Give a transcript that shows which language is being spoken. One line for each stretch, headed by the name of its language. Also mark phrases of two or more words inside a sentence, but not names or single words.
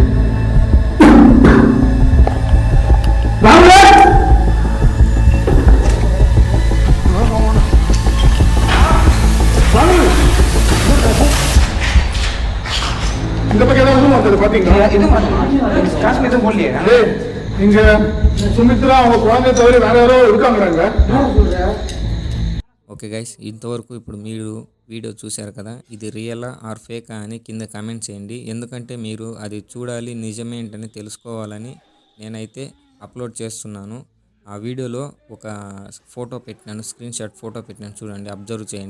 Tamil: இந்த பக்கம் ஏதாவது ரூம் வந்தது பாத்தீங்களா? இது காஷ்மீர் எதுவும் போடலையே. டேய், இங்க சுமித்ரா அவங்க குழந்தைய தவிர வேற யாரோ இருக்காங்கிறாங்க.
English: okay guys,
Telugu: ఇంతవరకు ఇప్పుడు మీరు వీడియో చూశారు కదా, ఇది
English: real or fake
Telugu: అని కింద కామెంట్ చేయండి. ఎందుకంటే మీరు అది చూడాలి, నిజమేంటని తెలుసుకోవాలని నేనైతే అప్లోడ్ చేస్తున్నాను. ఆ వీడియోలో ఒక ఫోటో పెట్టినాను,
English: screenshot photo
Telugu: పెట్టినాను, చూడండి, అబ్జర్వ్ చేయండి.